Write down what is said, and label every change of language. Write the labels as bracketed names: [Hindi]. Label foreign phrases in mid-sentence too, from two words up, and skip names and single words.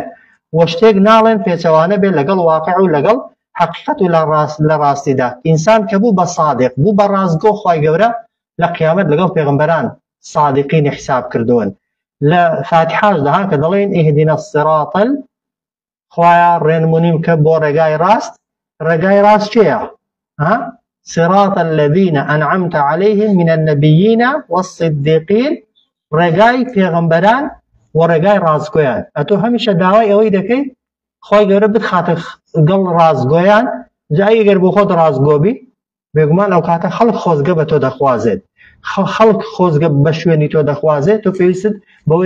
[Central Kurdish] و شتێک ناڵێن پێچەوانە بێ لەگەڵ واقع و لەگەڵ حقیقەت و لە ڕاستیدا ئینسان کە بوو بە صادق بوو بە ڕاستگۆ خوای گەورە لە قیامەت لەگەڵ پێغەمبەران صادقینی حساب کردوون لە فاتحاشدا کە دەڵێن [Arabic] ئیهدینا الصراط [Central Kurdish] خوایە ڕێنمونیم کە بۆ ڕێگای ڕاست چێیە [Arabic] صراط الذين أنعمت عليهم من النبيين والصديقين [Central Kurdish] ڕێگای پێغەمبەران و ڕێگای ڕازگۆیان ئەتۆ هەمیشە داوای ئەوەی دەکەی خۆی گەورە بتخاتە گەڵ ڕازگۆیان جای ئەگەر بۆ خۆت ڕازگۆبی بێگومان ئەو کاتە خەڵک خۆزگە بە تۆ دەخوازێت خەڵک خۆزگە بە شوێنی تۆ دەخوازێت تۆ پێویستت بەوەی